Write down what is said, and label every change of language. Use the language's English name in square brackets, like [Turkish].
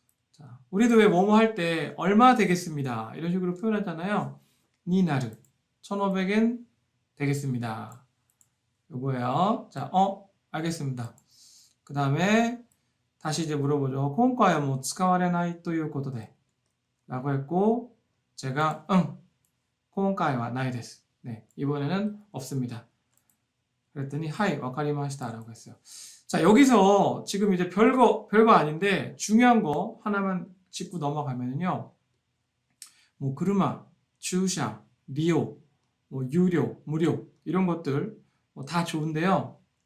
[Korean] 자, 우리도 왜 뭐뭐 할 때 얼마 되겠습니다. 이런 식으로 표현하잖아요. 니나르 1,500엔 되겠습니다. 요거예요. 자, 알겠습니다. 그 다음에 다시 이제 물어보죠. [Japanese] 今回はもう使われないということで [Korean] 라고 했고 제가 [Japanese] 今回はないです. [Korean] 네, 이번에는 없습니다. 그랬더니 하이 와카리마시다 라고 했어요. 자, 여기서 지금 이제 별거 아닌데 중요한 거 하나만 짚고 넘어가면요. 뭐 그루마, 주샤, 리오, 뭐 유료, 무료 이런 것들 뭐 다 좋은데요.